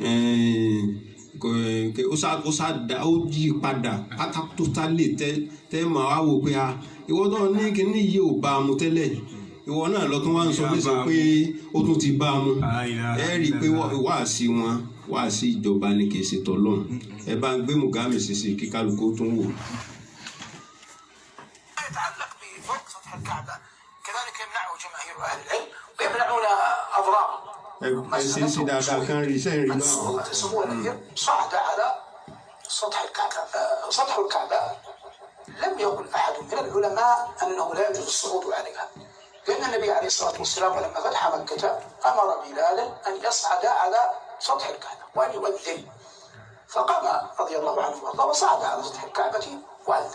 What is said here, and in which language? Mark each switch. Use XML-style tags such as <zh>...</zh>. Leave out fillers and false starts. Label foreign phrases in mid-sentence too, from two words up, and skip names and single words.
<yo>ó yí padà pátákó lè tẹ́ mọ̀ á wò pé ìwọ náà ní kíní yìí ò bá a mu tẹ́lẹ̀ ìwọ náà lọ tún wá ń sọ lẹ́sọ̀ pé ó tún ti bá a mu ẹ rí i pé wáàsí wọn wáàsí ìjọba ni kì í ṣe tọ́lọ́run ẹ bá ń gbé Mọ̀gámìsì sí kí kálukú tún wò.</yo> <ar>كذلك يمنعه جماهير أهل العلم ويمنعون أضراره تسموها الأمير صعد على سطح الكعبة. سطح الكعبة لم يقل أحد من العلماء أنه لا يجوز الصعود عليها، لأن النبي عليه الصلاة والسلام لما فتح مكة أمر بلالا أن يصعد على سطح الكعبة وأن يؤذن، فقام رضي الله عنه وارضاه وصعد على سطح الكعبة وأذن.</ar>